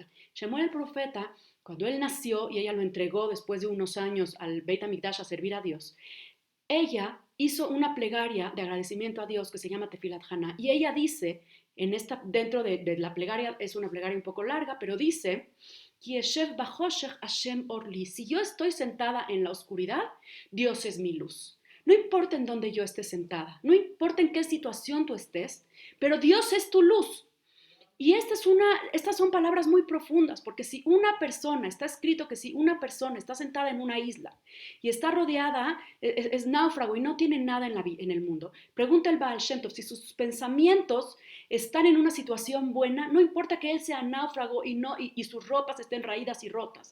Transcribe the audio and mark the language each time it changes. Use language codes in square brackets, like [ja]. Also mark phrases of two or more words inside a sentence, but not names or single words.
[es] Shemuel el profeta, cuando él nació y ella lo entregó después de unos años al [he] בית המקדש [es] a servir a Dios, ella hizo una plegaria de agradecimiento a Dios que se llama [he] תפילת חנה. [es] Y ella dice, dentro de la plegaria, es una plegaria un poco larga, pero dice: [he] אשב בחושך השם אור לי. [es] Si yo estoy sentada en la oscuridad, Dios es mi luz. No importa en dónde yo esté sentada, no importa en qué situación tú estés, pero Dios es tu luz. Y estas son palabras muy profundas, porque si una persona, está escrito que si una persona está sentada en una isla y está rodeada, es náufrago y no tiene nada en el mundo, pregunta el Baal Shem Tov, si sus pensamientos están en una situación buena, no importa que él sea náufrago y sus ropas estén raídas y rotas.